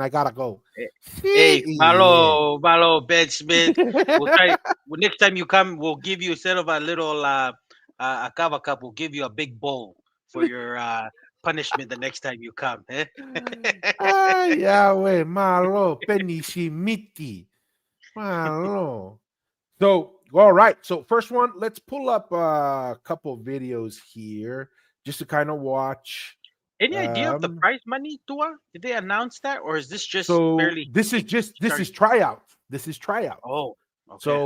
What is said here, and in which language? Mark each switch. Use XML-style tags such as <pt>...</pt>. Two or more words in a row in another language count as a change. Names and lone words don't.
<en>I gotta go. Hey, Yeah. malo, Ben Smith. We'll try. Next time you come, we'll give you instead of a little a kava cup, we'll give you a big bowl for your punishment the next time you come. Eh? Ay, Yahweh, malo, penishimiti. Malo. So, all right. So, first one, let's pull up a couple videos here just to kind of watch. Any idea of the Um, prize money, Tua? Did they announce that, or is this just so barely this is starting? tryouts. This is tryouts. Oh, okay.</en>